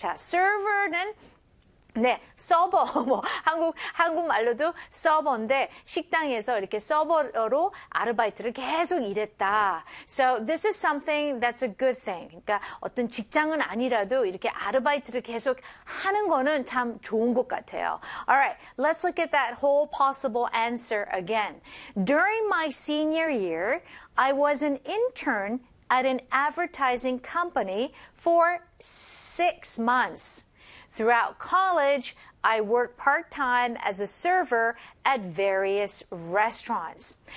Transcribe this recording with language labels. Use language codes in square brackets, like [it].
[ko] 자, server는 네, 서버, 뭐 한국말로도 서버인데 식당에서 이렇게 서버로 아르바이트를 계속 일했다. [en] So this is something that's a good thing. [ko] 그러니까 어떤 직장은 아니라도 이렇게 아르바이트를 계속 하는 거는 참 좋은 것 같아요. [en] Alright, let's look at that whole possible answer again. During my senior year, I was an intern at an advertising company for 6 months. Throughout college, I worked part-time as a server at various restaurants.